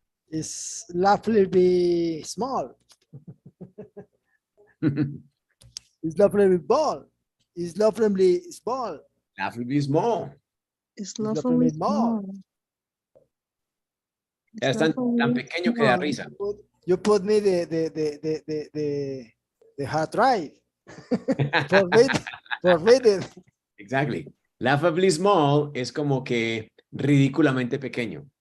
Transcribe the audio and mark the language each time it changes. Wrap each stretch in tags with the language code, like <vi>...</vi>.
<en>It's laughably small. It's laughably ball. It's laughably small. Laughably small. It's laughably lovely small.</en> <es>Ya están tan pequeño que da risa.</es> <en>You put me the hard drive. Forbidden. Exactly. Laughably small</en> <es>es como que ridículamente pequeño.</es>